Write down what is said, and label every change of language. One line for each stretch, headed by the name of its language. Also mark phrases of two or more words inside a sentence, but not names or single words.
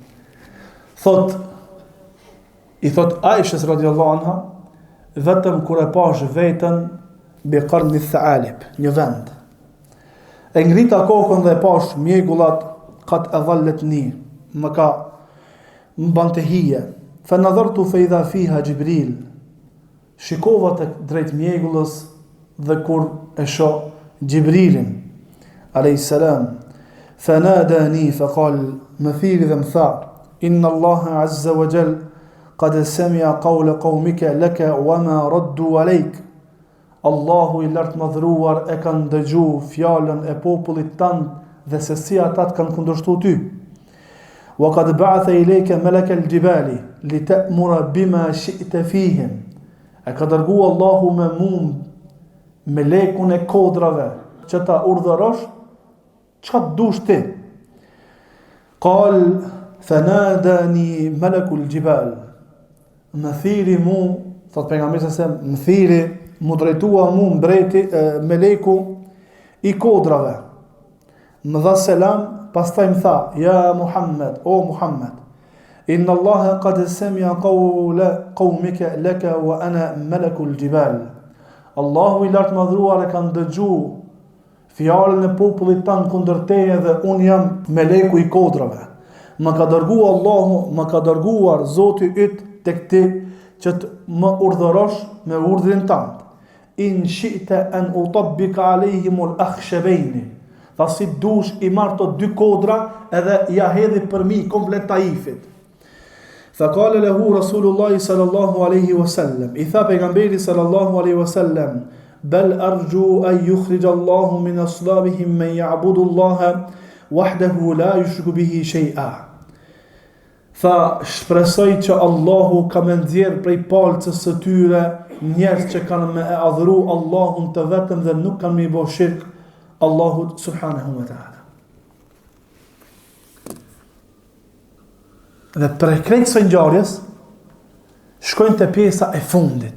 Albanian: I thot Aishës
Arabic: رضي الله عنها,
Albanian: vetëm kur e pash vetën
Arabic: بقرن الثعالب,
Albanian: një vend. E ngrita kokën dhe e pash mjegullat kat e dhalletni, më bante hije.
Arabic: فنظرت فإذا فيها جبريل.
Albanian: Shikova të drejt mjegullës dhe kur e shoh Gjibrilin
Arabic: عليه السلام, فناداني فقال,
Albanian: më thiri dhe më tha,
Arabic: إن الله عز وجل قد سمع قول قومك لك وما ردوا عليك.
Albanian: Allahu i lartë madhruar e kanë dëgju fjalën e popullit tënd dhe se si ata të kanë kundërshtuar ty.
Arabic: وقد بعث إليك ملك الجبال لتأمره بما شئت فيهم.
Albanian: E ka dërgu Allahu me lekun e kodrave që ta urdhërosh çka dush ti.
Arabic: قال فناداني ملك الجبال.
Albanian: Më thiri mu, thot pejgamberi se më thiri, mu drejtua mu mbreti meleku i kodrave. Më dha selam, pastaj më tha, ja Muhammed, o Muhammed,
Arabic: إن الله قد سمع قول قومك لك وأنا ملك الجبال.
Albanian: Allahu i lartë madhruar e kanë dëgju fjalën e popullit tanë kundër teje dhe unë jam meleku i kodrave. Më ka dërguar Allahu, më ka dërguar Zoti yt tek ti që të më urdhërosh me urdhrin tënd.
Arabic: إن شئت أن أطبق عليهم الأخشبين.
Albanian: Tha si dush i marr to dy kodra edhe ja hedhi për mi komplet Taifit.
Arabic: فقال له رسول الله صلى الله عليه وسلم,
Albanian: i tha pejgamberi
Arabic: صلى الله عليه وسلم, بل أرجو أن يخرج الله من أصلابهم من يعبد الله وحده لا يشرك به شيئا.
Albanian: Tha, shpresoj që Allahu ka me nxjerr prej palcës së tyre njerëz që kanë me e adhuru Allahun të vetëm dhe nuk kanë me i bo shirk Allahut
Arabic: سبحانه وتعالى.
Albanian: Dhe për krejtë së ngjarjes shkojnë të pjesa e fundit.